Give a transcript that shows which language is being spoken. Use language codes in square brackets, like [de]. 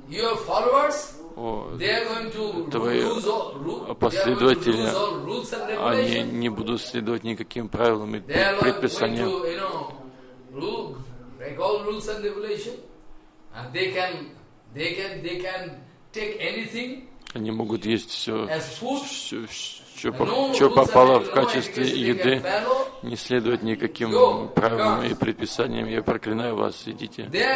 [en] Your followers, they are going to lose all rules and regulations. [ru] Они не будут следовать никаким правилам и предписаниям. [en] They are going to, break all rules and regulations, and they can take anything. [ru] Они могут есть все. Что попало в качестве еды, не следует никаким правилам и предписаниям. Я проклинаю вас, идите.